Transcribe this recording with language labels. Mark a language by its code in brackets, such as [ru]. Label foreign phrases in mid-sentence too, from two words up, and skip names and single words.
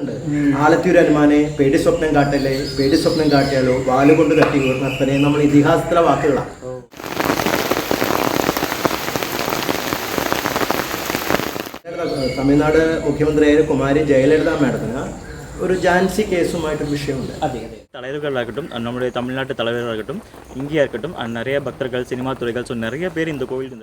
[ml] ആലത്തിയൂർ ഹനുമാനെ പേടി സ്വപ്നം കാട്ടല്ലേ, പേടി സ്വപ്നം കാട്ടിയാലോ വാലുകൊണ്ട് തട്ടി വീർന്നപ്പനെ നമ്മൾ ഇതിഹാസത്തിലെ വാക്കുകളാണ്. തമിഴ്നാട് മുഖ്യമന്ത്രിയായ കുമാരി ജയലളിത മാഡത്തിന് ഒരു ജാൻസി കേസുമായിട്ടൊരു വിഷയമുണ്ട്. അതെ അതെ, [ta] தலைவர்களாகட்டும் நம்முடைய தமிழ்நாட்டு தலைவர்களாகட்டும் இங்கே இருக்கட்டும் நிறைய பக்தர்கள் சினிமா துறைகள் ஸோ நிறைய பேர் இந்த கோவில்